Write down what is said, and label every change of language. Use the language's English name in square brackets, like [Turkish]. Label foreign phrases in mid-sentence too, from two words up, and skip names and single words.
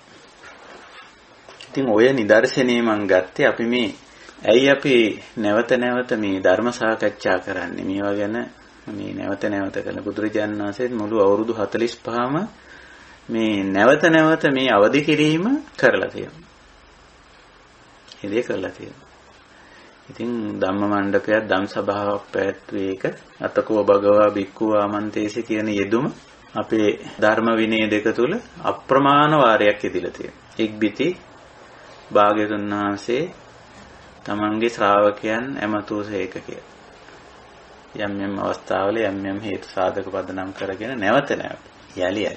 [Sinhala] ඉතින් ඔය නිදර්ශනේ මම ගත්තේ අපි මේ ඇයි අපි නැවත නැවත මේ ධර්ම සාකච්ඡා කරන්නේ මේවා ගැන මේ නැවත නැවත කරන බුදුරජාණන් වහන්සේ මුළු අවුරුදු 45ම මේ නැවත නැවත මේ අවදි කිරීම කරලා තියෙනවා. ඒ දේ කරලා තියෙනවා. ඉතින් ධම්ම මණ්ඩපයක් ධම් සභාවක් පැවැත්වුවේ එක අතකෝ [Pali] භගවා භික්ඛු ආමන්තේසි [Sinhala] කියන යෙදුම අපේ ධර්ම විනය දෙක තුල අප්‍රමාණ වාරයක් ඉදිලා තියෙනවා. එක්බිති භාග්‍යවතුන් වහන්සේ තමන්ගේ ශ්‍රාවකයන් ඇමතූසේක කියලා. යම් යම් අවස්ථාවල යම් යම් හේතු සාධක පදනම් කරගෙන නැවත නැවත යලි යලි.